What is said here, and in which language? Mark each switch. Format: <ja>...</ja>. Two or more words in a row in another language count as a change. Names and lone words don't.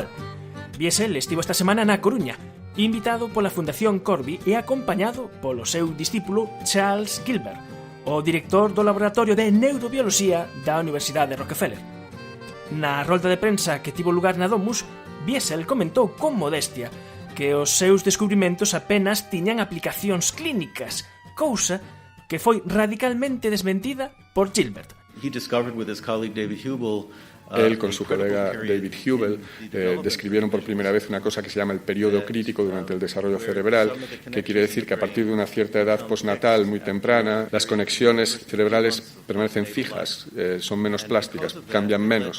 <gl>Biesel estivo esta semana na Coruña, invitado pola Fundación Corby e acompañado polo seu discípulo Charles Gilbert, o director do Laboratorio de Neurobioloxía da Universidade de Rockefeller. Na rolda de prensa que tivo lugar na Domus, Biesel comentou con modestia que os seus descubrimentos apenas tiñan aplicacións clínicas, cousa que foi radicalmente desmentida por Gilbert.</gl> <es>Él con su colega David Hubel describieron por primera vez una cosa que se llama el periodo crítico durante el desarrollo cerebral, que quiere decir que a partir de una cierta edad postnatal muy temprana, las conexiones cerebrales permanecen fijas, son menos plásticas, cambian menos.</es>